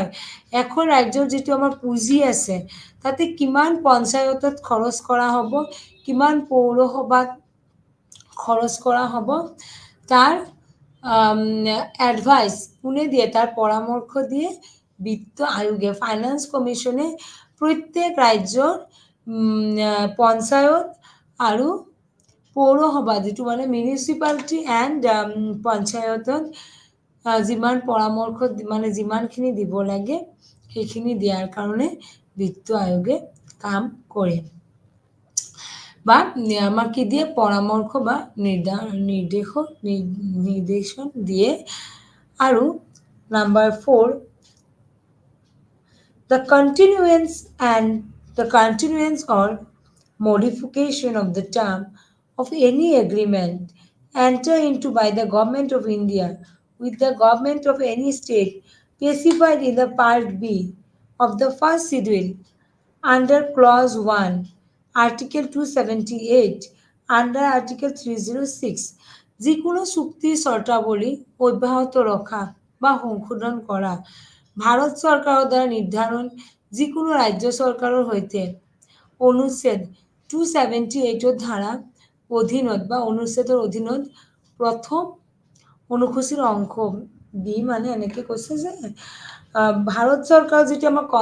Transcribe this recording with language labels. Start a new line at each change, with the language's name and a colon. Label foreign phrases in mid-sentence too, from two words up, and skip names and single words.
Assamese: এখন ৰাজ্যৰ যিটো আমাৰ পুঁজি আছে তাতে কিমান পঞ্চায়তত খৰচ কৰা হ'ব, কিমান পৌৰসভাত খৰচ কৰা হ'ব, তাৰ এডভাইস কোনে দিয়ে, তাৰ পৰামৰ্শ দিয়ে বিত্ত আয়োগে,
English: finance commission
Assamese: প্ৰত্যেক ৰাজ্যৰ পঞ্চায়ত আৰু পৌৰসভা যিটো
English: municipality and
Assamese: পঞ্চায়তত যিমান পৰামৰ্শ যিমানখিনি দিব লাগে সেইখিনি দিয়াৰ কাৰণে বিত্ত আয়োগে কাম কৰে বা আমার কি দিয়ে পরামর্শ বা নির্দেশন দিয়ে। আৰু নাম্বার 4,
English: the continuance or modification of the term of any agreement entered into by the government of India with the government of any state specified in the part B of the first schedule under clause 1 article 278 under article 306 যিকোনো
Assamese: চুক্তিৰ শৰ্তাৱলী অব্যাহত ৰখা বা সংশোধন কৰা ভাৰত চৰকাৰৰ দ্বাৰা নিৰ্ধাৰণ যিকোনো ৰাজ্য চৰকাৰৰ সৈতে অনুচ্ছেদ 278 ধাৰা অধীনত বা অনুচ্ছেদৰ অধীনত প্ৰথম অনুসূচীৰ অংশ বি মানে এনেকৈ কৈছে যে ভাৰত চৰকাৰৰ যিটো আমাৰ